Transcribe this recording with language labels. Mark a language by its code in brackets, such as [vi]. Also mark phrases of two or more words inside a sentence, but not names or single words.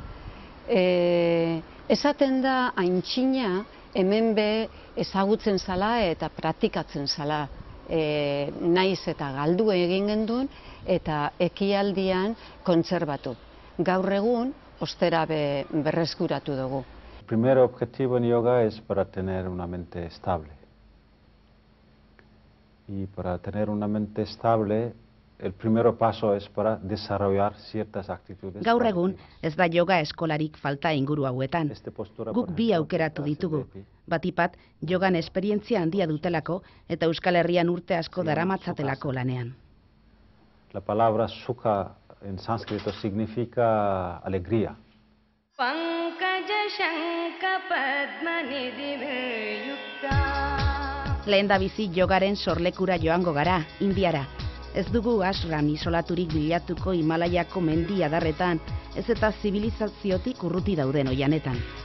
[eu] Esaten da aintzina hemen be ezagutzen zala eta praktikatzen zala. Naiz eta galdu egin gendun eta ekialdian kontserbatu. Gaur egun ostera berreskuratu dugu. [es] El primer objetivo en yoga es para tener una mente estable. Y para tener una mente estable, el primer paso es para desarrollar ciertas actitudes. [eu] Gaur egun ez da yoga eskolarik falta inguru hauetan. Guk bi aukeratu ditugu. Batipat, yogan esperientzia handia dutelako eta Euskal Herrian urte asko daramatzatelako lanean. [es] La palabra sukha en sánscrito significa alegría. [eu] Lehendabizi yogaren sorlekura joango gara, Indiara. Ez dugu ashram isolaturik bilatuko Himalaiako mendi adarretan, ez eta zibilizaziotik urruti dauden oianetan.